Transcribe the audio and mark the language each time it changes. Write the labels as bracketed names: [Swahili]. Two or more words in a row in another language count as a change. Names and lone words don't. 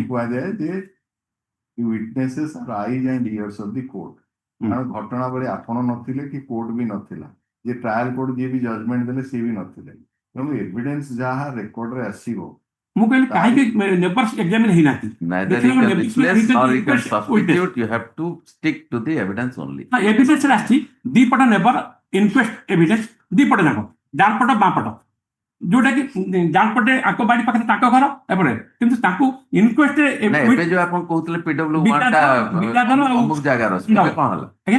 [Odia] କୁହାଯାଏ ଯେ [English] witnesses are eyes and ears of the court [Odia] କାରଣ ଘଟଣା ବେଳେ ଆପଣ ନଥିଲେ କି କୋର୍ଟ ବି ନଥିଲା ଯେ [English] trial court [Odia] ଯିଏ ବି ଜଜମେଣ୍ଟ ଦେଲେ ସିଏ ବି ନଥିଲେ ତେଣୁ ଏଭିଡେନ୍ସ ଯାହା ରେକର୍ଡରେ ଆସିବ ମୁଁ କହିଲି କାହିଁକି [English] neighbours examine [Odia] ହେଇନାହାନ୍ତି [English] neither you can replace nor you can substitute you have to stick to the evidence only [Odia] ଏଭିଡେନ୍ସ ଆସିଛି ଦି ପଟ [English] neighbour inquest evidence [Odia] ଦି ପଟ ଯାକ ଡାନ ପଟ ବାଁ ପଟ ଯୋଉଟା କି ଡାନ ପଟେ ଆଙ୍କ ବାଡି ପାଖରେ ତାଙ୍କ ଘର ଏପଟେ କିନ୍ତୁ ତାଙ୍କୁ ଇନକ୍ୱେଷ୍ଟ ନା ଏବେ ଯୋଉ ଆପଣ କହୁଥିଲେ PW1 ଟା ଅମୁକ ଜାଗାର ଏବେ କଣ ହେଲା ଆଜ୍ଞା